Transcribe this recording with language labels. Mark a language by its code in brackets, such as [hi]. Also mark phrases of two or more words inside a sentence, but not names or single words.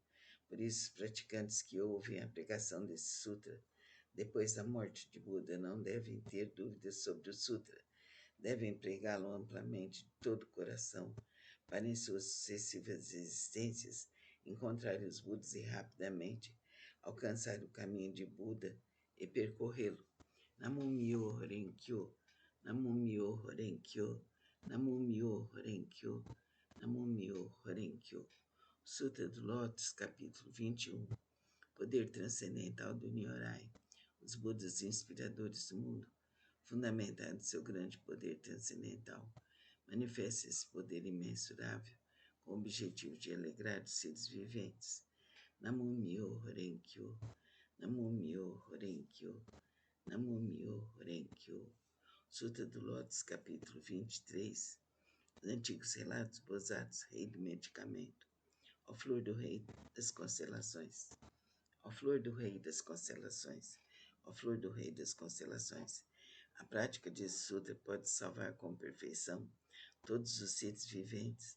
[pt] Por isso, os praticantes que ouvem a pregação desse Sutra depois da morte de Buda não devem ter dúvidas sobre o Sutra, devem pregá-lo amplamente de todo o coração, para em suas sucessivas existências encontrar os Budas e rapidamente alcançar o caminho de Buda e percorrê-lo. [ja] 南無妙法蓮経、南無妙法蓮経、南無妙法蓮経、南無妙法蓮経. [pt] Sutra do Lótus, capítulo 21. Poder transcendental do Nyorai. Os Budas inspiradores do mundo, fundamentado em seu grande poder transcendental, manifesta esse poder imensurável com o objetivo de alegrar os seres viventes. [ja] 南無妙法蓮経、南無妙法蓮経、南無妙法蓮経. [pt] Sutra do Lótus, capítulo 23. Os antigos relatos Bosatos, rei do medicamento. Ó flor do rei das constelações. Ó flor do rei das constelações. Ó flor do rei das constelações. A prática desse sutra pode salvar com perfeição todos os seres viventes.